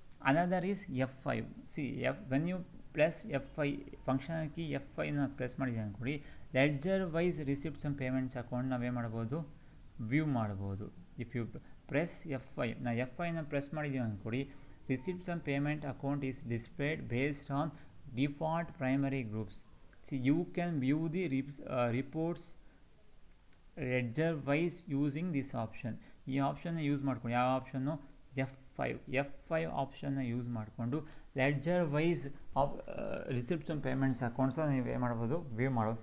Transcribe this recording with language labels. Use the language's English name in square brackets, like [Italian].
[English] Another is F5. See when you plus F5 [Kannada] function key F5ನ press ಮಾಡಿದ್ದೀವಿ ಅಂದ್ಕೊಡಿ, ledger wise receipts and payments account ನಾವೇನು ಮಾಡ್ಬೋದು, view ಮಾಡ್ಬೋದು. [English] if you press F5, [Kannada] ನಾವು F5ನ press ಮಾಡಿದ್ದೀವಿ ಅಂದ್ಕೊಡಿ, [English] Receipts and payment account is displayed based on default primary groups. See, you can view the reports ledger wise using this option. [Kannada] ಈ ಆಪ್ಷನ್ನ use ಮಾಡ್ಕೊಂಡು, ಯಾವ option, F5 ಆಪ್ಷನ್ನ use ಮಾಡಿಕೊಂಡು ledger wise receipts and payments accounts ನೀವು ಏನು ಮಾಡ್ಬೋದು, view ಮಾಡ್ಬೋದು.